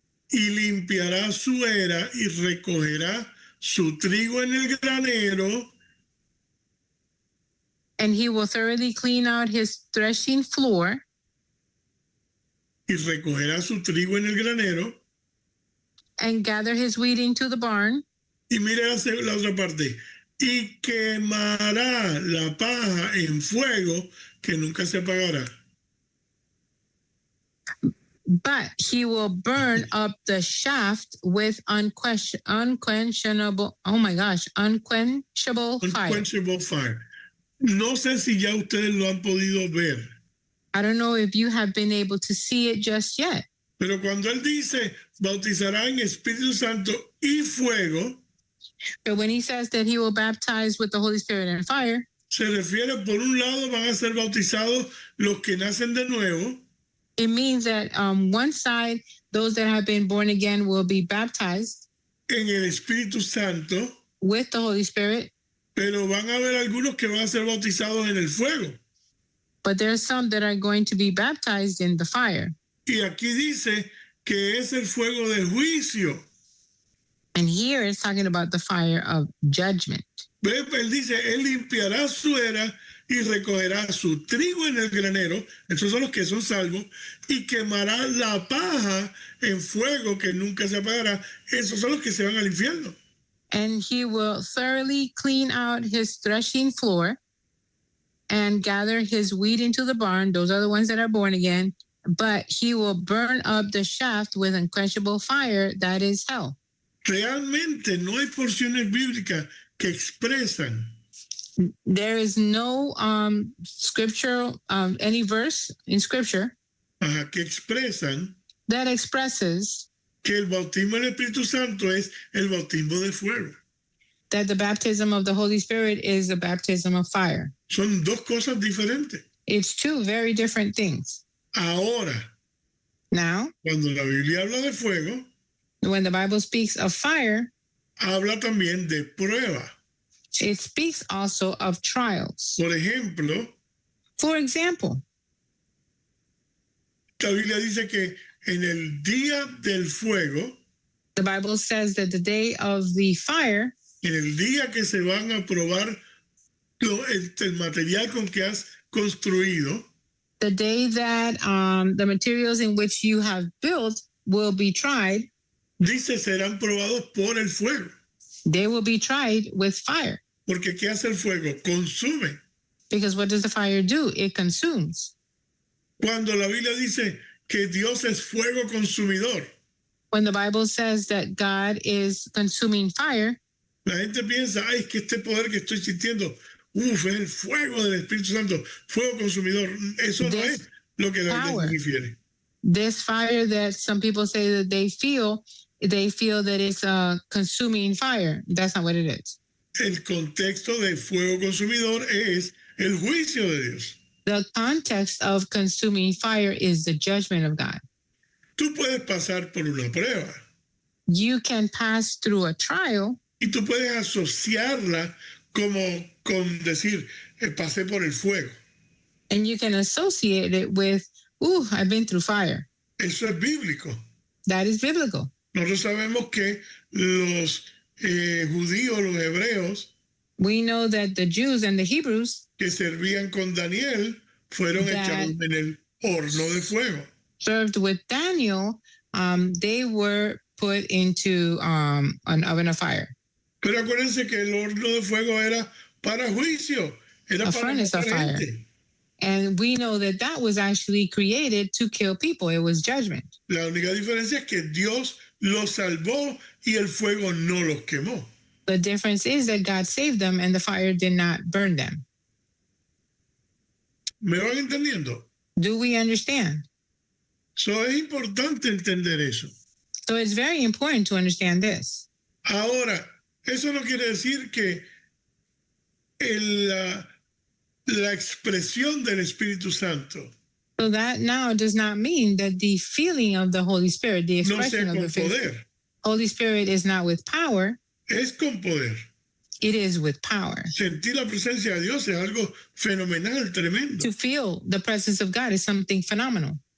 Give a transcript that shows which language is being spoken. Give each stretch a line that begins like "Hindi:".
Spanish: y limpiará su era y recogerá su trigo en el granero,
English: and he will thoroughly clean out his threshing floor,
Spanish: y recogerá su trigo en el granero.
English: and gather his wheat into the barn,
Spanish: Y mire la otra parte. Y quemará la paja en fuego que nunca se apagará.
English: but he will burn up the shaft with unquenchable fire. Unquenchable fire.
Spanish: No sé si ya ustedes lo han podido ver,
English: I don't know if you have been able to see it just yet,
Spanish: pero cuando él dice bautizará en Espíritu Santo y fuego,
English: but when he says that he will baptize with the Holy Spirit and fire,
Spanish: se refiere, por un lado, van a ser bautizados los que nacen de nuevo,
English: it means that one side, those that have been born again will be baptized
Spanish: en el Espíritu Santo,
English: with the Holy Spirit,
Spanish: pero van a haber algunos que van a ser bautizados en el fuego.
English: but there are some that are going to be baptized in the fire.
Spanish: Y aquí dice que es el fuego de juicio.
English: And here it's talking about the fire of judgment.
Spanish: Él dice, él limpiará su era y recogerá su trigo en el granero, esos son los que son salvos, y quemará la paja en fuego que nunca se apagará, esos son los que se van al infierno.
English: And he will thoroughly clean out his threshing floor and gather his wheat into the barn. Those are the ones that are born again. But he will burn up the shaft with unquenchable fire, that is hell.
Spanish: Realmente no hay porciones bíblicas que expresan
English: There is no scriptural, any verse in scripture
Spanish: que expresan
English: that expresses
Spanish: que el bautismo del Espíritu Santo es el bautismo de fuego.
English: that the baptism of the Holy Spirit is a baptism of fire.
Spanish: Son dos cosas diferentes.
English: It's two very different things.
Spanish: Ahora,
English: Now,
Spanish: cuando la Biblia habla de fuego,
English: when the Bible speaks of fire,
Spanish: habla también de prueba.
English: it speaks also of trials.
Spanish: Por ejemplo,
English: For example,
Spanish: la Biblia dice que en el día del fuego,
English: the Bible says that the day of the fire,
Spanish: en el día que se van a probar el material con que has construido,
English: the day that the materials in which you have built will be tried,
Spanish: dice, serán probados por el fuego.
English: they will be tried with fire.
Spanish: Porque ¿qué hace el fuego? Consume.
English: Because what does the fire do? It consumes.
Spanish: Cuando la Biblia dice que Dios es fuego consumidor,
English: When the Bible says that God is consuming fire,
Spanish: la gente piensa, ay, es que este poder que estoy sintiendo, es el fuego del Espíritu Santo, fuego consumidor. Eso no
English: This
Spanish: es lo que la Biblia
English: power.
Spanish: se refiere.
English: this fire that some people say that they feel that it's a consuming fire. That's not what it is.
Spanish: El contexto de fuego consumidor es el juicio de Dios.
English: The context of consuming fire is the judgment of God.
Spanish: Tú puedes pasar por una prueba
English: You can pass through a trial
Spanish: y tú puedes asociarla como con decir, pasé por el fuego.
English: and you can associate it with, I've been through fire.
Spanish: Eso es bíblico.
English: That is biblical.
Spanish: Nosotros sabemos que los judíos, los hebreos,
English: We know that the Jews and the Hebrews
Spanish: que servían con Daniel fueron
English: That-
Spanish: echados en el horno de fuego.
English: served with Daniel, they were put into an oven of fire.
Spanish: Pero acuérdense que el horno de fuego era para juicio, era
English: A furnace of
Spanish: matar
English: fire.
Spanish: gente.
English: And we know that that was actually created to kill people. It was judgment.
Spanish: La única diferencia es que Dios los salvó y el fuego no los quemó.
English: The difference is that God saved them and the fire did not burn them.
Spanish: ¿Me van entendiendo?
English: Do we understand?
Spanish: So, es importante entender eso.
English: So it's very important to understand this.
Spanish: Ahora, eso no quiere decir que la expresión del Espíritu Santo
English: So that now does not mean that the feeling of the Holy Spirit, the
Spanish: no sea
English: expression of
Spanish: con
English: the
Spanish: poder,
English: Holy Spirit is not with power,
Spanish: es con poder.
English: it is with power.
Spanish: Sentir la presencia de Dios es algo fenomenal, tremendo.
English: To feel the presence of God is something phenomenal.